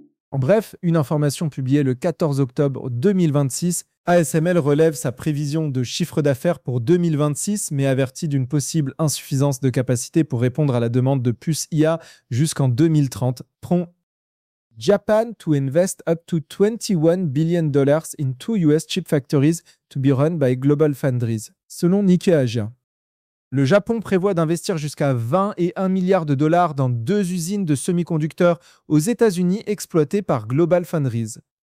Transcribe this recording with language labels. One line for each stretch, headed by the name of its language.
French: En bref, une information publiée le 14 octobre 2026, ASML relève sa prévision de chiffre d'affaires pour 2026, mais avertit d'une possible insuffisance de capacité pour répondre à la demande de puces IA jusqu'en 2030.
English: Prompt. Japan to invest up to $21 billion in 2 US chip factories to be run by Global Foundries,
French: selon Nikkei Asia. Le Japon prévoit d'investir jusqu'à 20 et 1 milliard de dollars dans deux usines de semi-conducteurs aux États-Unis exploitées par GlobalFoundries.